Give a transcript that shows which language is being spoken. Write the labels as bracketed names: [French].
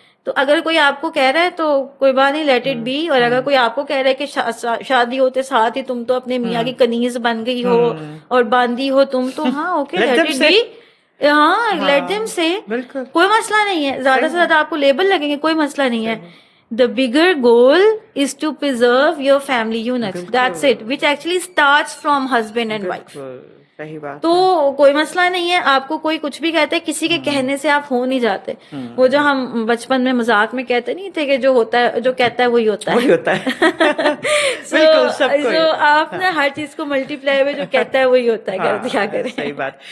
[Urdu] تو اگر کوئی آپ کو کہہ رہا ہے تو کوئی بات نہیں, [English] Let it be. [Urdu] اور اگر کوئی آپ کو کہہ رہا ہے کہ شادی ہوتے ساتھ ہی تم تو اپنے میاں کی کنیز بن گئی ہو اور باندھی ہو تم, تو ہاں [English] Okay let it be. [Urdu] ہاں [English] let them say, [Urdu] کوئی مسئلہ نہیں ہے. زیادہ سے زیادہ آپ کو لیبل لگیں گے, کوئی مسئلہ نہیں ہے. [English] The bigger goal is to preserve your family units. That's it, which actually starts from husband and wife. [Urdu] تو کوئی مسئلہ نہیں ہے. آپ کو کوئی کچھ بھی کہتے ہیں, کسی کے کہنے سے آپ ہو نہیں جاتے. وہ جو ہم بچپن میں مذاق میں کہتے نہیں تھے کہ جو ہوتا ہے, جو کہتا ہے وہی ہوتا ہے. سو آپ نے ہر چیز کو ملٹی پلائی میں جو کہتا ہے وہی ہوتا ہے کر دیا کریں. صحیح بات.